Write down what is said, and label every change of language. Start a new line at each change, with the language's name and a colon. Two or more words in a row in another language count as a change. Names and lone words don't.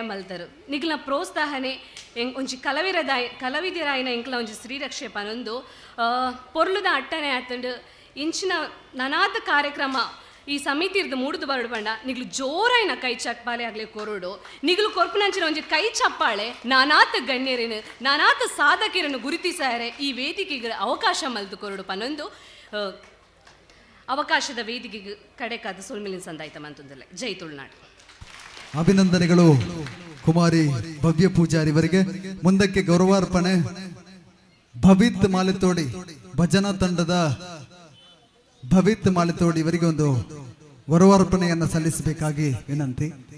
Tulu: ಮಲ್ತರು ನಿಗ್ಲ ಪ್ರೋತ್ಸಾಹನೆ ಒಂಜಿ ಕಲಾವಿದರಾಯಿನ ಎಂಕ್ಲ ಒಂಜಿ ಶ್ರೀರಕ್ಷೆ ಪನೊಂದು ಪೊರ್ಲುದ ಅಟ್ಟನೆ ಆತಂಡು ಇಂಚಿನ ನಾನಾದ ಕಾರ್ಯಕ್ರಮ ಈ ಸಮಿತಿ ಇರ್ದು ಮೂಡುದು ಬರಡು ಬಂಡ ನಿಗ್ಲು ಜೋರಾಯಿನ ಕೈ ಚಪ್ಪಾಳೆ ಆಗ್ಲಿ ಕೊರಡು ನಿಗ್ಲು ಕೊರ್ಪುನಂಚಿನ ಒಂಜಿ ಕೈ ಚಪ್ಪಾಳೆ ನಾನಾತ ಗಣ್ಯರೇನು ನಾನಾತ ಸಾಧಕರನ್ನು ಗುರುತಿಸಾರೆ ಈ ವೇದಿಕೆಗೆ ಅವಕಾಶ ಮಲ್ದು ಕೊರಡು ಪನ್ನೊಂದು ಅವಕಾಶದ ವೇದಿಕೆಗೆ ಕಡೆಕಾದ ಸೊಲ್ಮಿಲಿನ ಸಂದಾಯ್ತಮಂತಂದಲ್ಲ. ಜೈ ತುಳುನಾಡು.
Kannada: ಅಭಿನಂದನೆಗಳು ಕುಮಾರಿ ಭವ್ಯ ಪೂಜಾರಿ ಅವರಿಗೆ. ಮುಂದಕ್ಕೆ ಗೌರವಾರ್ಪಣೆ ಭವಿತ್ ಮಾಲೆತೋಡಿ ಭಜನಾ ತಂಡದ ಭವಿತ್ ಮಾಲೆತೋಡಿ ಇವರಿಗೆ ಒಂದು ಗೌರವಾರ್ಪಣೆಯನ್ನು ಸಲ್ಲಿಸಬೇಕಾಗಿ ವಿನಂತಿ.